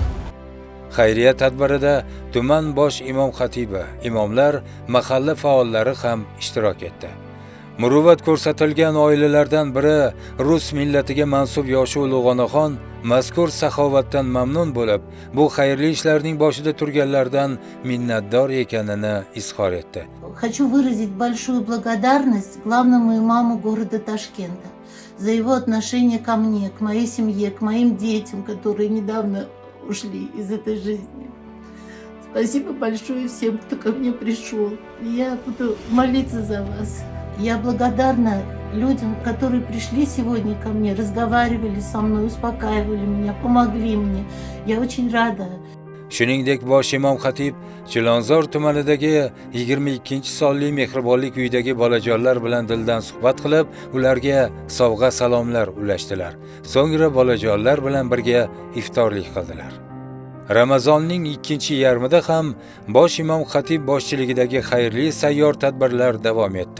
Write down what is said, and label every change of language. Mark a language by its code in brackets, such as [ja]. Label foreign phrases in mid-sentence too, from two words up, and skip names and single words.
[uz] Xayriya tadbirida tuman bosh imom xatibi, imomlar, mahalla faollari ham ishtirok etdi. Muruvvat ko'rsatilgan oilalardan biri rus millatiga mansub yoshi ulug' onaxon mazkur saxovatdan mamnun bo'lib, bu xayrli ishlarning boshida turganlardan minnatdor ekanini izhor etdi. [ru] Хочу выразить большую благодарность главному имаму города Ташкента за его отношение ко мне, к моей семье, к моим детям, которые недавно ушли из этой жизни. Спасибо большое всем, кто ко мне пришел. Я буду молиться за вас. Я благодарна людям, которые пришли сегодня ко мне, разговаривали со мной, успокаивали меня, помогли мне. Я очень рада. [uz] Shuningdek, bosh imom xatib Chilonzor tumanidagi 22-sonli mehribonlik uyidagi bolajonlar bilan dildan suhbat qilib, ularga sovg'a salomlar ulashdilar. So'ngra bolajonlar bilan birga iftorlik qildilar. Ramazonning ikkinchi yarmida ham bosh imom xatib boshchiligidagi xayrli sayyor tadbirlar davom etdi.